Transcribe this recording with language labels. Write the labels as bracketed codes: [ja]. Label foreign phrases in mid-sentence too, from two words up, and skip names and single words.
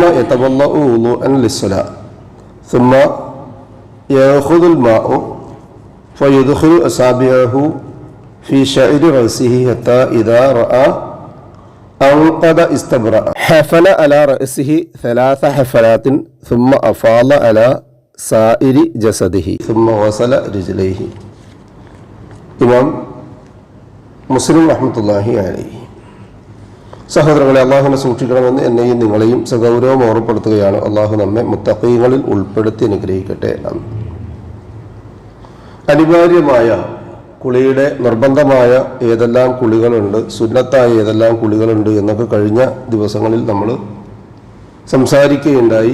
[ar] يتوضأ وضوءا للصلاة ثم يأخذ الماء فيدخل أصابعه في شعر رأسه حتى إذا رأى أن قد استبرأ حفن على رأسه 3 حفلات ثم أفاض على سائر جسده ثم غسل رجليه. إمام مسلم رحمة الله عليه. [ml] സഹോദരങ്ങളെ, അള്ളാഹുവിനെ സൂക്ഷിക്കണമെന്ന് എന്നെയും നിങ്ങളെയും സഗൗരവം ഓർമ്മപ്പെടുത്തുകയാണ്. അള്ളാഹു നമ്മെ മുത്തഖീങ്ങളിൽ ഉൾപ്പെടുത്തി അനുഗ്രഹിക്കട്ടെ. അനിവാര്യമായ കുളിയുടെ നിർബന്ധമായ ഏതെല്ലാം കുളികളുണ്ട്, സുന്നത്തായ ഏതെല്ലാം കുളികളുണ്ട് എന്നൊക്കെ കഴിഞ്ഞ ദിവസങ്ങളിൽ നമ്മൾ സംസാരിക്കുകയുണ്ടായി.